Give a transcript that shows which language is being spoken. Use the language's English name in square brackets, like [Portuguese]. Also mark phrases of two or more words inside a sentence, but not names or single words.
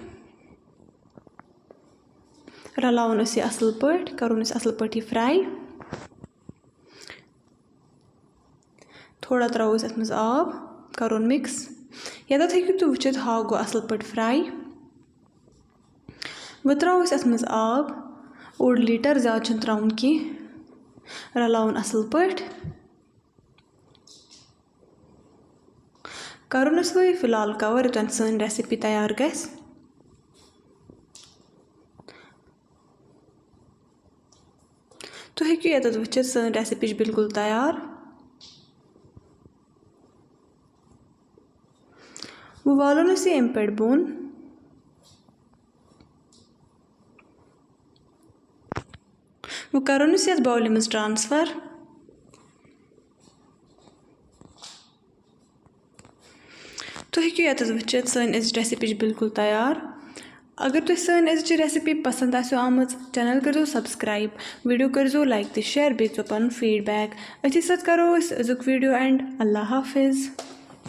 [Kashmiri] रलावन यह असल पे करो असल पे यह फ्राई थोड़ा त्रो अत मज आब करो मिक्स ये हेकु तुम वुचित हाक गो असल पे फ्राई वो त्रो अत मज आब 1 लीटर ज्यादा त्रोन की रलावन असल पे करो वो फिलहाल कवर योतन सन रेसिपी तैयार गस तुम हेकु ये वुचित सन रेसिपी बिल्कुल तैयार वो वालो अम पे बोन वो करो ये बाउल मज ट्रांसफर तुम हेकु ये वुचित सन रेसिपी बिल्कुल तैयार अगर तुम सन अजि रेसिपी पसंद आसो आमज चैनल करो सब्सक्राइब वीडियो करो लाइक तो शेयर बेचो पन फीडबैक अथी सत करो अजुक वीडियो एंड [Urdu] اللہ حافظ.